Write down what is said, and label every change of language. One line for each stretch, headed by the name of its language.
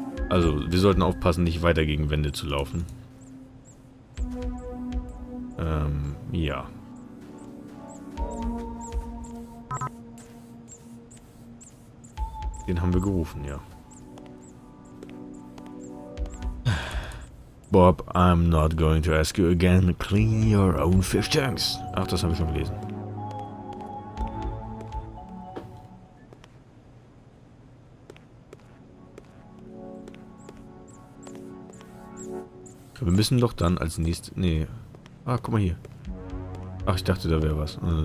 German: Also, wir sollten aufpassen, nicht weiter gegen Wände zu laufen. Ja. Den haben wir gerufen, ja.
English: Bob, I'm not going to ask you again. Clean your own fish tanks.
German: Ach, das habe ich schon gelesen. Wir müssen doch dann als nächstes... Nee. Ah, guck mal hier. Ach, ich dachte, da wäre was.